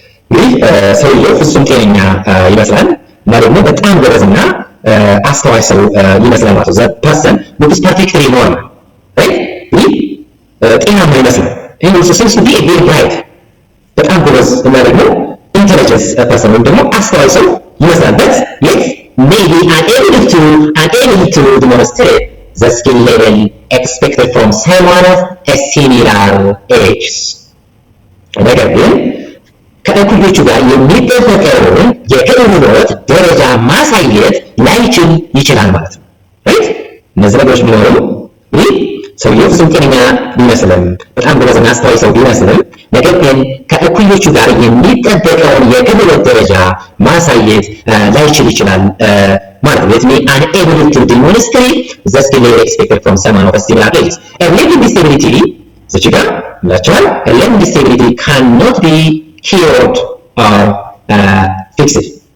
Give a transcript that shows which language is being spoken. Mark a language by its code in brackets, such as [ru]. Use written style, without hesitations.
[am] እንግዲህ ሰውየው ፍጹም ጤነኛ ይመስላል እና ደግሞ በጣም ጎበዝና አስተዋይ ሰው ይመስላል ማለት ነው። [en] the person looks perfectly normal, right? [am] ይህ ጤናማ ይመስላል። [en] ይህ also seems to be a very bright [am] በጣም ጎበዝ እና ደግሞ [en] intelligent person [am] ወይም ደግሞ አስተዋይ ሰው ይመስላል። [en] but yet may be unable to demonstrate the skill level expected from someone of a similar age. [am] ነገር ግን ከእኩዮቹ ጋር የሚጠበቀውን የክህሎት ደረጃ ማሳየት ላይችል ይችላል ማለት ነው። ራይት እነዚህ ነገሮች ቢኖሩ ይህ ሰውየው ፍጹም ጤነኛ ቢመስልም በጣም ጎበዝና አስተዋይ ሰው ቢመስልም ነገር ግን ከእኩዮቹ ጋር የሚጠበቀውን የክህሎት ደረጃ ማሳየት ላይችል ይችላል ማለት ነው። [en] It may unable to demonstrate the skill level expected from someone of a similar age. A learning disability [am] እዚህ ጋር ምላቸዋል [en] a learning disability cannot be cured or fixed.